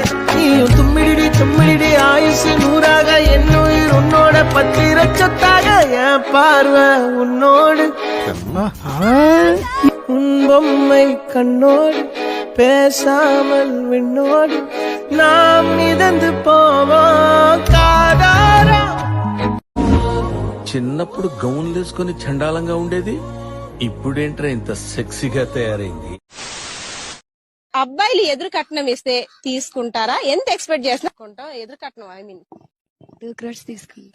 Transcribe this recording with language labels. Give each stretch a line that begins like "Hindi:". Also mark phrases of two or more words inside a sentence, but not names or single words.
Tamil: நீயும் தும்மிடி ஆயுசு நூறாக, என்னுயிர் உன்னோட பத்திர சொத்தாக. என் பார்வை உன்னோடு, உன் பொம்மை கண்ணோடு, பேசாமல் விண்ணோடு நாம் மிதந்து போவோம் కాదారా.
Telugu: చిన్నప్పుడు గౌన్లు వేసుకుని చండాలంగా ఉండేది, ఇప్పుడేంట్రా ఇంత సెక్సీగా తయారైంది? అబ్బాయిలు ఎదురు కట్నం ఇస్తే తీసుకుంటారా? ఎంత ఎక్స్పెక్ట్ చేస్తున్నా? ఎదురు కట్నం
English: I mean
Telugu: 2 crores తీసుకుంటా.